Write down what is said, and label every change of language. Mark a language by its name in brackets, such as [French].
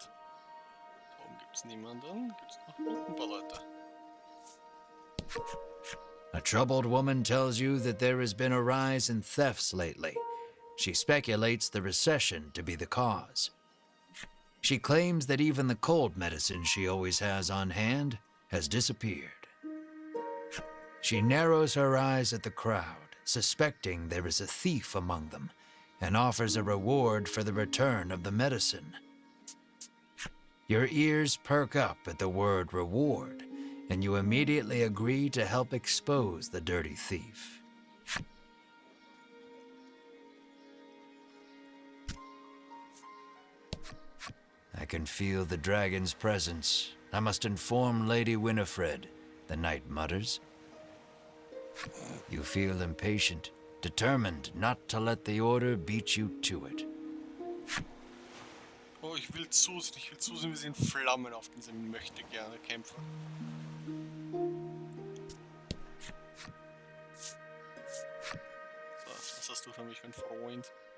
[German] Da oben gibt's niemanden. Gibt's noch unten ein paar Leute. [English] A troubled woman tells you that there has been a rise in thefts lately. She speculates the recession to be the cause. She claims that even the cold medicine she always has on hand has disappeared. She narrows her eyes at the crowd, suspecting there is a thief among them, and offers a reward for the return of the medicine. Your ears perk up at the word reward, and you immediately agree to help expose the dirty thief. I can feel the dragon's presence. I must inform Lady Winifred, the knight mutters. You feel impatient, determined not to let the order beat you to it. [German] Oh, ich will zusehen, wie sie in Flammen auf diesen möchte gerne kämpfen. So, was hast du für mich, mein Freund?